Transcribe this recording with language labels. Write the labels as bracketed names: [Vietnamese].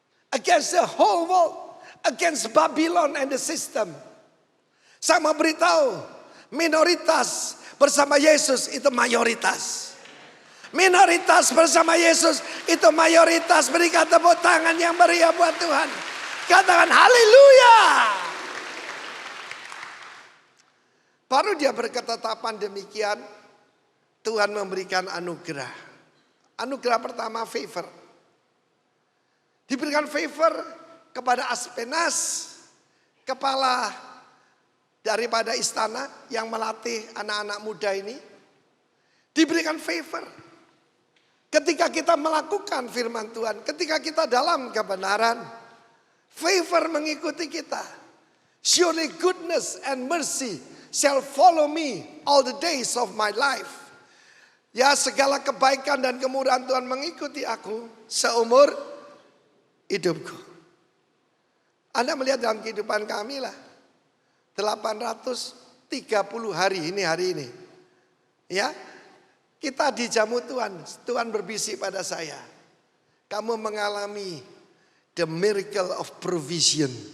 [English] Against the whole world, against Babylon and the system. [Indonesian] Saya mau beritahu, minoritas bersama Yesus itu mayoritas. Minoritas bersama Yesus itu mayoritas. Berikan tepuk tangan yang meriah buat Tuhan. Katakan haleluya. Baru dia berketetapan demikian, Tuhan memberikan anugerah. Anugerah pertama favor. Diberikan favor kepada Aspenas, kepala daripada istana yang melatih anak-anak muda ini. Diberikan favor. Ketika kita melakukan firman Tuhan, ketika kita dalam kebenaran, favor mengikuti kita. [English] Surely goodness and mercy shall follow me all the days of my life. [Indonesian] Ya, segala kebaikan dan kemurahan Tuhan mengikuti aku seumur hidupku. Anda melihat dalam kehidupan kami lah, 830 hari ini. Ya, kita dijamu Tuhan. Tuhan berbisik pada saya, kamu mengalami [English] the miracle of provision.